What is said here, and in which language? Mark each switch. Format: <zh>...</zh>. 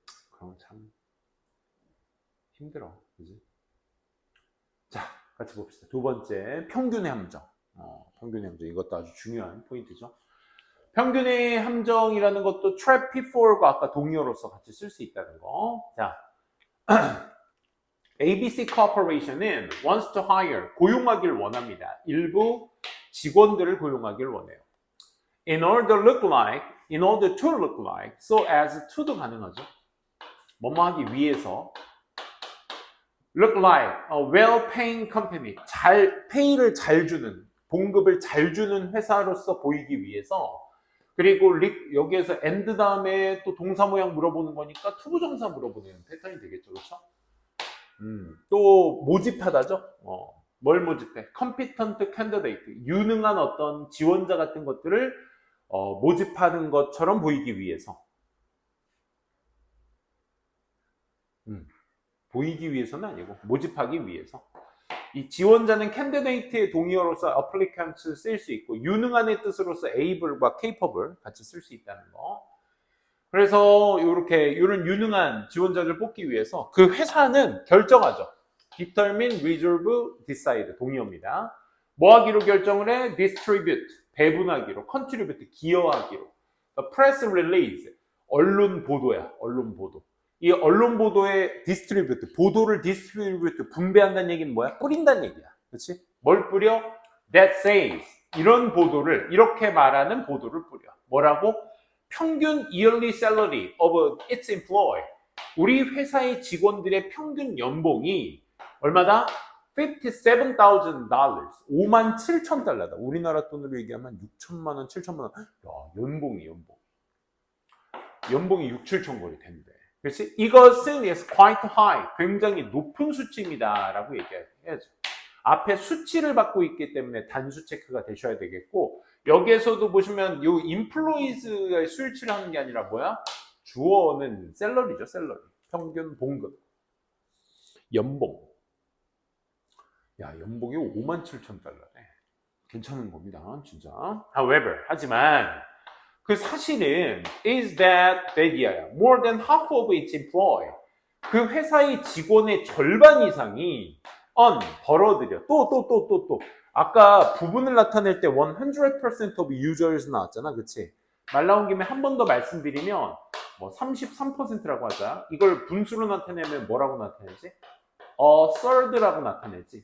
<ko>그럼 참 힘들어. 그지? 자, 같이 봅시다. 두 번째, 평균의 함정. 평균의 함정. 이것도 아주 중요한 포인트죠. 평균의 함정이라는 것도 trap pitfall과 아까 동의어로서 같이 쓸 수 있다는 거. 자, ABC Corporation은</ko> <en>wants to hire,</en> <ko>고용하길 원합니다. 일부 직원들을 고용하길 원해요.</ko> <en>In order to look like, so as to도</en> <ko>가능하죠. 뭐뭐 하기 위해서.</ko> <en>Look like a well-paying company.</en> <ko>페이를 잘 주는, 봉급을 잘 주는 회사로서 보이기 위해서. 그리고 여기에서 and 다음에 또 동사 모양 물어보는 거니까 투부정사 물어보는 패턴이 되겠죠. 그렇죠? 또 모집하다죠. 뭘 모집해?</ko> <en>competent candidate.</en> <ko>유능한 어떤 지원자 같은 것들을 모집하는 것처럼 보이기 위해서. 보이기 위해서는 아니고 모집하기 위해서. 이 지원자는 candidate의 동의어로서 applicant을 쓸 수 있고 유능한의 뜻으로서 able과 capable 같이 쓸 수 있다는 거. 그래서 이런 유능한 지원자를 뽑기 위해서 그 회사는 결정하죠. determine, reserve, decide 동의어입니다. 뭐 하기로 결정을 해? distribute, 배분하기로, contribute, 기여하기로. press release, 언론 보도야. 언론 보도. 이 언론 보도에 distribute, 보도를 distribute, 분배한다는 얘기는 뭐야? 뿌린다는 얘기야. 그렇지? 뭘 뿌려?</ko> <en>that says.</en> <ko>이런 보도를, 이렇게 말하는 보도를 뿌려. 뭐라고? 평균</ko> <en>yearly salary of its employee.</en> <ko>우리 회사의 직원들의 평균 연봉이 얼마다? $57,000. 57,000달러다. 우리나라 돈으로 얘기하면 6천만 원, 7천만 원. 야, 연봉이. 연봉이 6, 7천 거리 된대. 그렇지? 이것은</ko> <en>is quite high.</en> <ko>굉장히 높은 수치입니다. 라고 얘기해야죠. 앞에 수치를 받고 있기 때문에 단수 체크가 되셔야 되겠고, 여기에서도 보시면 이 employees의 수일치를 하는 게 아니라 뭐야? 주어는 셀러리죠, 셀러리. 평균 봉급. 연봉. 야, 연봉이 57,000달러네. 괜찮은 겁니다, 진짜.</ko> <en>However,</en> <ko>하지만 그 사실은</ko> <en>is that more than half of its employee.</en> <ko>그 회사의 직원의 절반 이상이 벌어들여. 또. 아까 부분을 나타낼 때 100% of users 나왔잖아. 그치? 말 나온 김에 한 번 더 말씀드리면 뭐 33%라고 하자. 이걸 분수로 나타내면 뭐라고 나타내지? third라고 나타내지.</ko>